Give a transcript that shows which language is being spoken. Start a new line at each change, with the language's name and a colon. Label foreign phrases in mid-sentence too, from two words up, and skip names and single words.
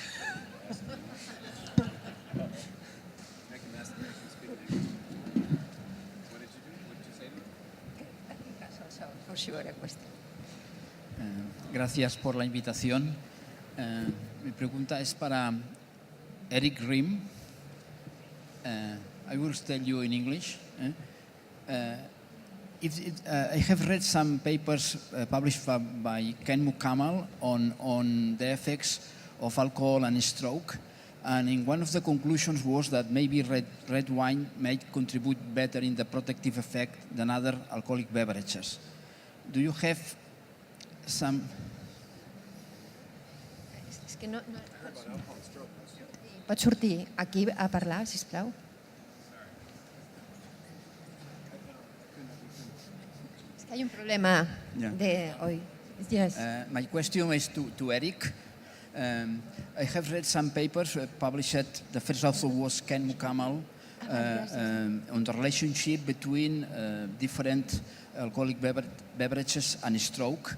Spanish: Gracias por la invitación. Mi pregunta es para Eric Rim.
English: I will tell you in English. I have read some papers published by Ken Mukamal on the effects of alcohol and stroke, and in one of the conclusions was that maybe red wine might contribute better in the protective effect than other alcoholic beverages. Do you have some...
Catalan: És que no... Pots sortir aquí a parlar, sisplau? És que hi ha un problema de hoy.
English: Yes. My question is to Eric. I have read some papers published. The first author was Ken Mukamal on the relationship between different alcoholic beverages and stroke.